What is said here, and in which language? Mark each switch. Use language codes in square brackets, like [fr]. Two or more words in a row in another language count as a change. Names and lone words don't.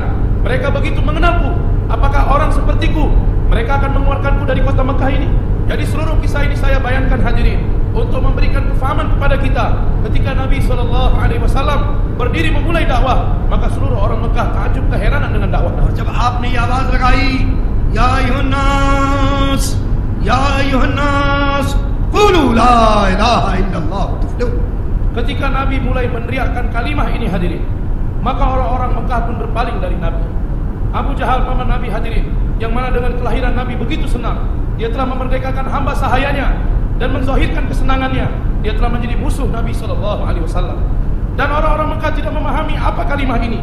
[ms] Mereka begitu mengenalku. Apakah orang sepertiku mereka akan mengeluarkanku dari kota Mekah ini? Jadi seluruh kisah ini saya bayangkan hadirin untuk memberikan kefahaman kepada kita. Ketika Nabi SAW berdiri memulai dakwah, maka seluruh orang Mekah takjub keheranan dengan dakwah. [ur] جب آپ نے یہ آواز لگائی, [ar] يا أيها الناس، يا أيها الناس، قولوا لا إله إلا الله تفلحون. [ms] Ketika Nabi mulai meneriakkan kalimah ini hadirin, maka orang-orang Mekah pun berpaling dari Nabi. Abu Jahal paman Nabi hadirin, yang mana dengan kelahiran Nabi begitu senang, dia telah memerdekakan hamba sahayanya dan menzahirkan kesenangannya. Dia telah menjadi musuh Nabi SAW. Dan orang-orang Mekah tidak memahami apa kalimah ini.